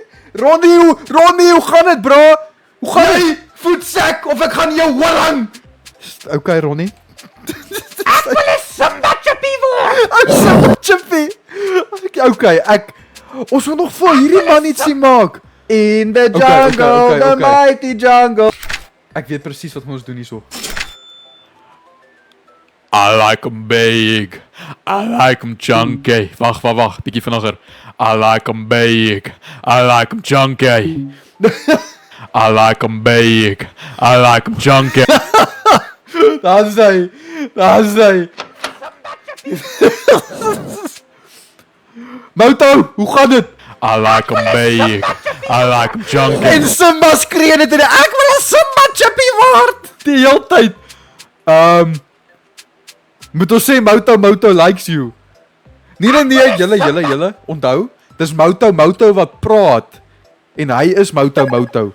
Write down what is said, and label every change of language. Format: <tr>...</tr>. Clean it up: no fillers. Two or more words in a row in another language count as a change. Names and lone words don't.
<af>Ronnie, hoe gaan dit, bro? Hoe gaan dit? Voetsak of ek gaan jou horing. Okay, Ronnie. Ek wil 'n Simba chippy word. Simba chippy. Okay, ons moet nog vir hierdie man iets sien maak.</af> <en>In the jungle, the mighty jungle.</en> <af>Ek weet presies wat ons doen hierso.</af> <en>I like 'em big. I like 'em chunky.</en> <af>Wag, bietjie vinniger.</af> <en>I like 'em big. I like 'em chunky. I like 'em big. I like 'em chunky.</en> <af>Daar's hy. Moto, hoe gaan dit?</af> <en>I like 'em big. I like 'em chunky.</en> <af>En Simba skree dit en ek wil 'n Simba chippy word. Die hele tyd. Moet ons sê</af> <en>Moto likes you.</en> <af>Nee, julle, onthou, dis Moto wat praat. En hy is Moto.</af>